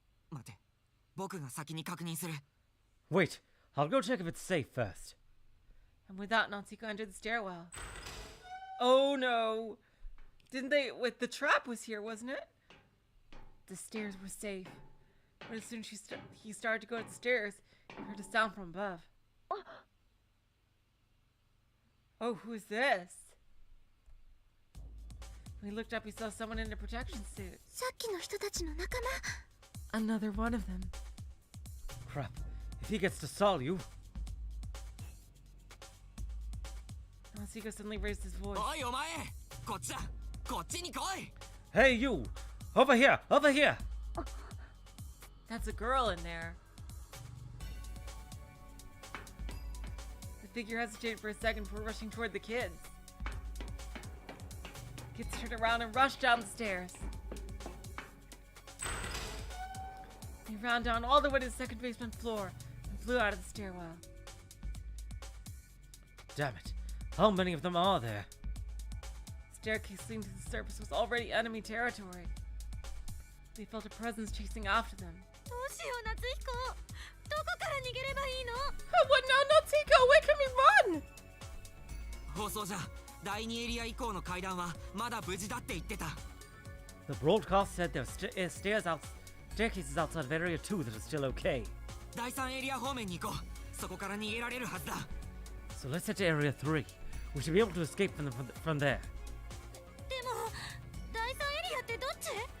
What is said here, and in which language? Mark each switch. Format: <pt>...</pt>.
<ja>待て、僕が先に確認する。</ja> <en>Wait, I'll go check if it's safe first. And with that, Natsiko entered the stairwell. Oh no! Didn't they... Wait, the trap was here, wasn't it? The stairs were safe. But as soon as he started to go up the stairs, he heard a sound from above. Oh, who's this? When he looked up, he saw someone in a protection suit.</en> <ja>さっきの人たちの仲間。</ja> <en>Another one of them. Crap. If he gets to Salyu... Natsiko suddenly raised his voice.</en> <ja>おいお前、こっちだ。こっちに来い。</ja> <en>Hey, you! Over here! Over here! That's a girl in there. The figure hesitated for a second before rushing toward the kids. Kids turned around and rushed down the stairs. He ran down all the way to the second basement floor and flew out of the stairwell. Damn it. How many of them are there? The staircase leading to the surface was already enemy territory. They felt a presence chasing after them.</en> <ja>どうしよう夏彦どこから逃げればいいの</ja> <en>What now, Natsuko? Where can we run?</en> <ja>放送じゃ第2エリア以降の階段はまだ無事だって言ってた。</ja> <en>The broadcast said there are staircases outside of Area 2 that are still okay.</en> <ja>第3エリア方面に行こう。そこから逃げられるはずだ。</ja> <en>So let's head to Area 3. We should be able to escape from there.</en> <ja>でも第3エリアってどっち</ja>